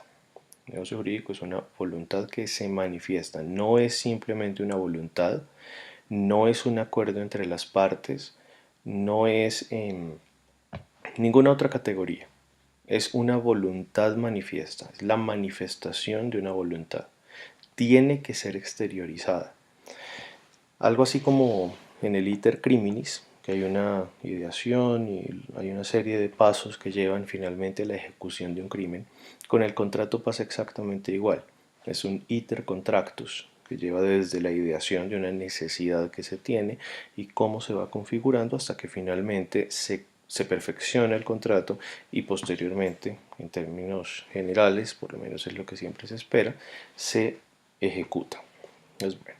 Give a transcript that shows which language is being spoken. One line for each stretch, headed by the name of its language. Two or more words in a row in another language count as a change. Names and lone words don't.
Spanish: El negocio jurídico es una voluntad que se manifiesta, no es simplemente una voluntad, no es un acuerdo entre las partes, no es ninguna otra categoría. Es una voluntad manifiesta, es la manifestación de una voluntad. Tiene que ser exteriorizada. Algo así como en el
Latin: iter criminis,
Spanish: que hay una ideación y hay una serie de pasos que llevan finalmente a la ejecución de un crimen. Con el contrato pasa exactamente igual. Es un
Latin: iter contractus,
Spanish: que lleva desde la ideación de una necesidad que se tiene y cómo se va configurando hasta que finalmente se perfecciona el contrato y posteriormente, en términos generales, por lo menos es lo que siempre se espera, se ejecuta. Es bueno.